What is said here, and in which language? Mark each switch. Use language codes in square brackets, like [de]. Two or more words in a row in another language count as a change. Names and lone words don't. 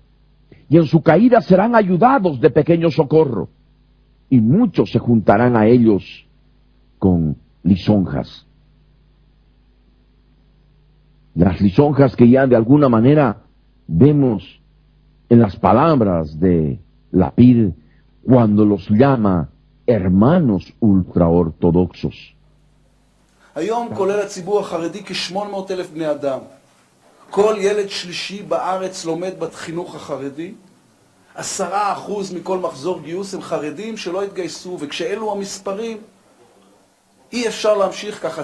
[es] Y en su caída serán ayudados de pequeño socorro, y muchos se juntarán a ellos con lisonjas. Las lisonjas que ya de alguna manera vemos en las palabras de Lapid cuando los llama hermanos ultraortodoxos. [he] היום כולל הציבור החרדי כ-800,000 בני אדם. כל ילד שלישי בארץ לומד בחינוך החרדי. 10% מכל מחזור גיוס הם חרדים שלא התגייסו, וכשאלו המספרים אי אפשר להמשיך ככה.